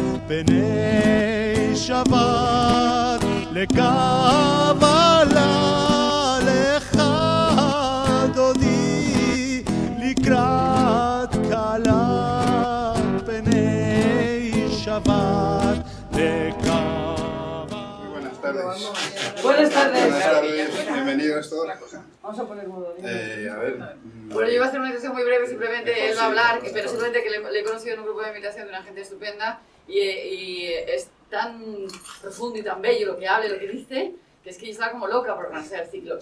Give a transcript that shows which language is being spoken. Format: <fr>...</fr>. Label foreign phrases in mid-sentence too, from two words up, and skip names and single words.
<he>בני שבת לקבלה לך דודי לקראת כלה בני שבת לקבלה.</he> <es>Buenas tardes. Buenas tardes. Buenas tardes, bienvenidos todos. Vamos a poner modo. A ver. Bueno, yo iba a hacer una introducción muy breve, simplemente él va a hablar, pero simplemente que le he conocido en un grupo de meditación de una gente estupenda y es tan profundo y tan bello lo que habla y lo que dice, que es que yo estaba como loca por organizar el ciclo.</es>